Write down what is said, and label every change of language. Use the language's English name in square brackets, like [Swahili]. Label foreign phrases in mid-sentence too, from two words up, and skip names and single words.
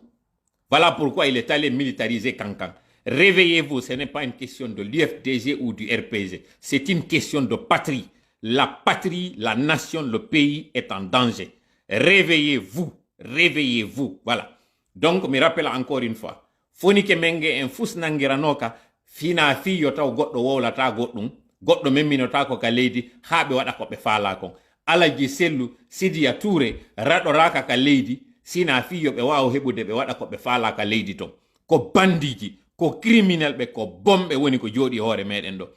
[French] Voilà pourquoi il est allé militariser Kankan. Réveillez-vous, ce n'est pas une question de l'UFDG ou du RPG. C'est une question de patrie. La patrie, la nation, le pays est en danger. Réveillez-vous, réveillez-vous. Voilà. Donc, me rappelle encore une fois. [Fula] Fonike menge en fus nangiranoka, fina fi yotaw goddo wowlata goddum, goddo memminota ko ka leydi, habe wada ko be faala kon. Alaji sellu Sidia Touré raɗoraka ka leydi, sina fiyo ɓe wawa heɓude ɓe waɗa ko ɓe faala ka leydi ton. Ko bandiji, ko criminel ɓe, ko bomɓe woni ko jooɗi hoore meɗen ɗo.